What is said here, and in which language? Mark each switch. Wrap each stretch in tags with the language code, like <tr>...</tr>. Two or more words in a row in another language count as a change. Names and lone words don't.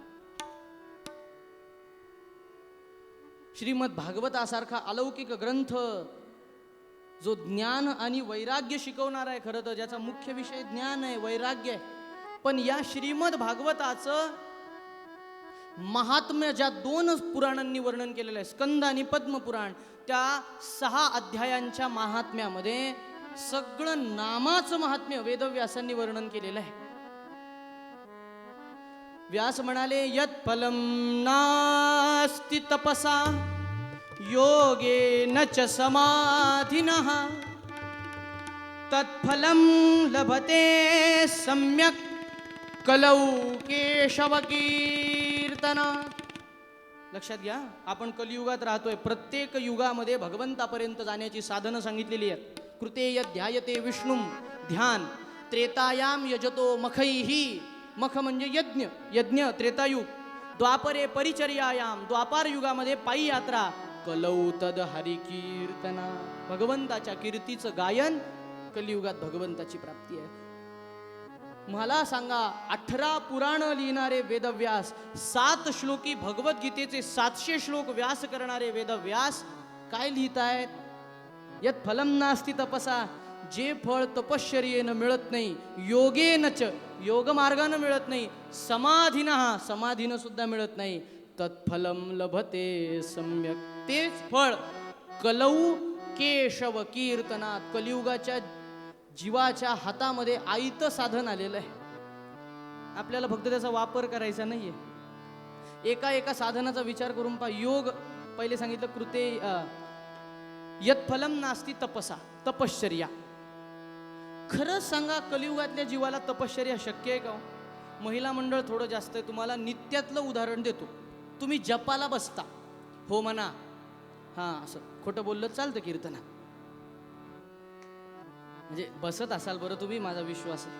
<mr>श्रीमद भागवतासारखा अलौकिक ग्रंथ जो ज्ञान आणि वैराग्य शिकवणार आहे, खरं तर ज्याचा मुख्य विषय ज्ञान आहे, वैराग्य आहे, पण या श्रीमद भागवताचं महात्म्य ज्या 2 पुराणांनी वर्णन केलेलं आहे, स्कंद आणि पद्मपुराण, त्या 6 अध्यायांच्या महात्म्यामध्ये सगळं नामाचं महात्म्य वेदव्यासांनी वर्णन केलेलं आहे. व्यास म्हणाले</mr> <sa>यत् फलं नास्ति तपसा योगेन च समाधिनः तत्फलं लभते सम्यक् कलौ केशवकीर्तनात्.</sa> <mr>लक्षात घ्या, आपण कलियुगात राहतोय. प्रत्येक युगामध्ये भगवंतापर्यंत जाण्याची साधनं सांगितलेली आहेत.</mr> <sa>कृते यद् ध्यायते विष्णुम ध्यान, त्रेतायाम यजतो मखैही,</sa> <mr>मख म्हणजे यज्ञ, यज्ञ त्रेतायुग.</mr> <sa>द्वापरे परिचर्यायाम,</sa> <mr>द्वापार युगामध्ये पायी यात्रा.</mr> <sa>कलौ तद हरिकीर्तना,</sa> <mr>भगवंताच्या कीर्तीचं गायन. कलियुगात भगवंताची प्राप्ती आहे. मला सांगा, 18 पुराण लिहिणारे वेदव्यास, 7 श्लोकी भगवद्गीतेचे 700 श्लोक व्यास करणारे वेदव्यास काय लिहितायत?</mr> <sa>यत् फलं नास्ति तपसा,</sa> <mr>जे फळ तपश्चर्येनं मिळत नाही, योगेनच योगमार्गानं मिळत नाही, समाधीनं समाधीनं सुद्धा मिळत नाही,</mr> <sa>तत्फलं लभते सम्यक,</sa> <mr>तेच फळ</mr> <sa>कलौ केशव कीर्तनात.</sa> <mr>कलियुगाच्या जीवाच्या हातामध्ये आयतं साधन आलेलं आहे. आपल्याला फक्त त्याचा वापर करायचा नाहीये. एका साधनाचा विचार करून पहा. योग पहिले सांगितलं,</mr> <sa>कृते यत् फलं नास्ति तपसा,</sa> <mr>तपश्चर्या. खरंच सांगा, कलियुगातल्या जीवाला तपश्चर्या शक्य आहे का? महिला मंडळ थोडं जास्त आहे. तुम्हाला नित्यातलं उदाहरण देतो. तुम्ही जपाला बसता, हो म्हणा, हां असं खोटं बोललं चालतं कीर्तना, म्हणजे बसत असाल बरं तुम्ही, माझा विश्वास आहे.</mr>